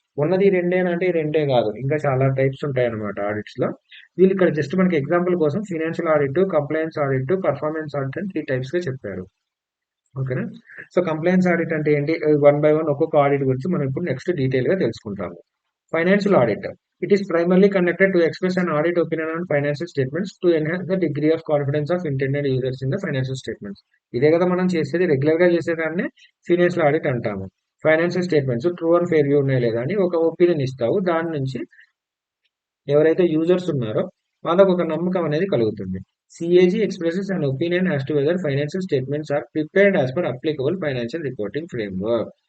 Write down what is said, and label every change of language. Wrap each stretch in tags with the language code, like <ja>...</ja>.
<te>ఉన్నది ఈ రెండేనా అంటే ఈ రెండే కాదు. ఇంకా చాలా టైప్స్ ఉంటాయన్నమాట ఆడిట్స్‌లో. వీళ్ళు ఇక్కడ జస్ట్ మనకి ఎగ్జాంపుల్ కోసం financial audit, compliance audit, performance audit అని 3 టైప్స్‌గా చెప్పారు. ఓకేనా? సో, కంప్లయన్స్ ఆడిట్ అంటే ఏంటి? వన్ బై వన్ ఒక్కొక్క ఆడిట్ గురించి మనం ఇప్పుడు నెక్స్ట్ డీటెయిల్‌గా తెలుసుకుంటాము.</te> <en>Financial audit. It is primarily conducted to express an audit opinion on financial statements to enhance the degree of confidence of intended users in the financial statements.</en> <te>ఇదే కదా మనం చేసేది, రెగ్యులర్ గా చేసేదాన్ని ఫినాన్షియల్ ఆడిట్ అంటాము. Financial statements true and fair view ఉన్నాయి లేదా అని ఒక ఒపీనియన్ ఇస్తావు. దాని నుంచి ఎవరైతే యూజర్స్ ఉన్నారో వాళ్ళకు ఒక నమ్మకం అనేది కలుగుతుంది.</te> <en>CAG expresses an opinion as to whether financial statements are prepared as per applicable financial reporting framework.</en>